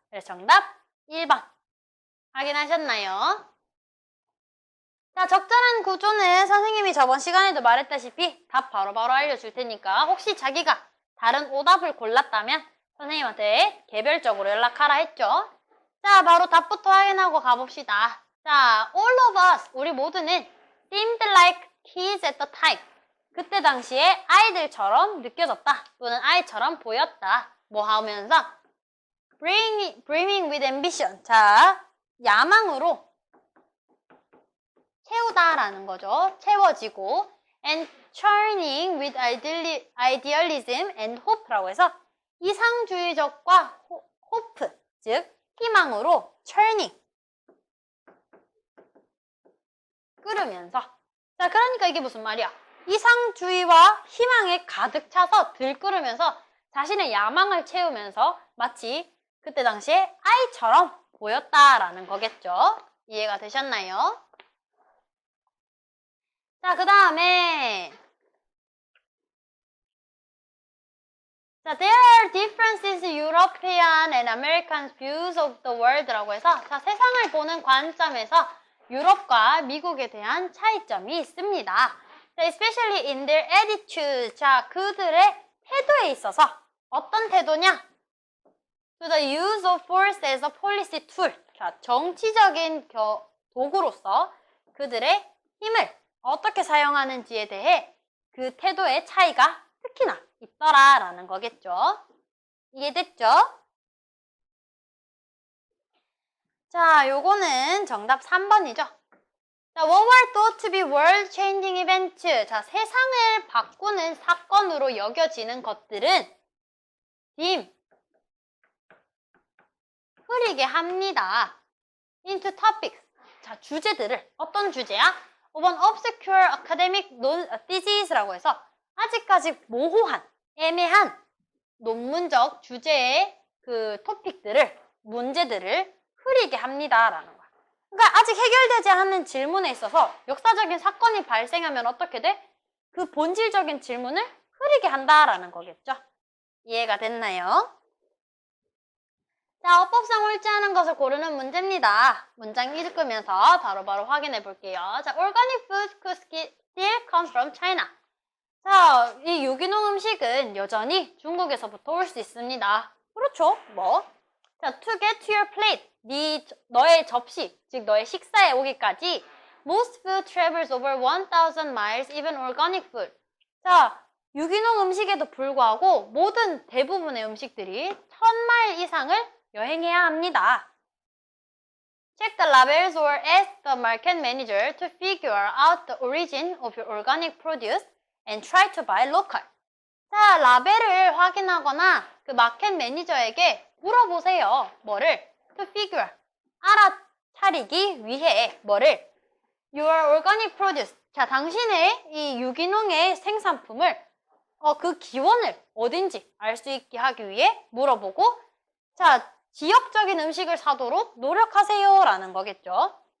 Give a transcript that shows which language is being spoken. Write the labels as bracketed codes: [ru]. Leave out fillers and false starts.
[ko] 그래서 정답 1번 확인하셨나요? 자, 적절한 구조는 선생님이 저번 시간에도 말했다시피 답 바로바로 알려줄 테니까 혹시 자기가 다른 오답을 골랐다면 선생님한테 개별적으로 연락하라 했죠. 자, 바로 답부터 확인하고 가봅시다. [en] 자, all of us, [ko] 우리 모두는 [en] seemed like kids at the time. [ko] 그때 당시에 아이들처럼 느껴졌다. 또는 아이처럼 보였다. 뭐 하면서? [en] brimming with ambition. [ko] 자, 야망으로 채우다라는 거죠. 채워지고 [en] and churning with idealism and hope라고 해서 [ko] 이상주의적과 [en] hope, [ko] 즉 희망으로 [en] churning [ko] 끓으면서. 자, 그러니까 이게 무슨 말이야? 이상주의와 희망에 가득 차서 들끓으면서 자신의 야망을 채우면서 마치 그때 당시에 아이처럼 보였다라는 거겠죠. 이해가 되셨나요? 자, 그 다음에 자, [en] there are differences in European and American views of the world [ko] 라고 해서 자, 세상을 보는 관점에서 유럽과 미국에 대한 차이점이 있습니다. [en] 자, especially in their attitude. [ko] 자, 그들의 태도에 있어서 어떤 태도냐? [en] To the use of force as a policy tool. [ko] 자, 정치적인 도구로서 그들의 힘을 어떻게 사용하는지에 대해 그 태도의 차이가 특히나 있더라라는 거겠죠. 이해됐죠? 자, 요거는 정답 3번이죠. [en] 자, what were thought to be world-changing events? [ko] 자, 세상을 바꾸는 사건으로 여겨지는 것들은 흐리게 합니다. [en] into topics. [ko] 자, 주제들을 어떤 주제야? 5번 [en] obscure academic theses, [ko] 라고 해서 아직까지 모호한, 애매한 논문적 주제의 그 토픽들을, 문제들을 흐리게 합니다라는 거야. 그러니까 아직 해결되지 않은 질문에 있어서 역사적인 사건이 발생하면 어떻게 돼? 그 본질적인 질문을 흐리게 한다라는 거겠죠. 이해가 됐나요? 자, 어법상 옳지 않은 것을 고르는 문제입니다. 문장 읽으면서 바로바로 확인해 볼게요. [en] 자, organic food could still come from China. [ko] 자, 이 유기농 음식은 여전히 중국에서부터 올 수 있습니다. 그렇죠? 뭐? 자, [en] to get to your plate. [ko] 너의 접시, 즉 너의 식사에 오기까지 [en] most food travels over 1,000 miles, even organic food. [ko] 자, 유기농 음식에도 불구하고 모든 대부분의 음식들이 1,000마일 이상을 여행해야 합니다. [en] Check the labels or ask the market manager to figure out the origin of your organic produce and try to buy local. [ko] 자, 라벨을 확인하거나 그 마켓 매니저에게 물어보세요. 뭐를? [en] To figure. [ko] 알아차리기 위해 뭐를? [en] Your organic produce. [ko] 자, 당신의 이 유기농의 생산품을 그 기원을 어딘지 알 수 있게 하기 위해 물어보고 자, 지역적인 음식을 사도록 노력하세요 라는 거겠죠.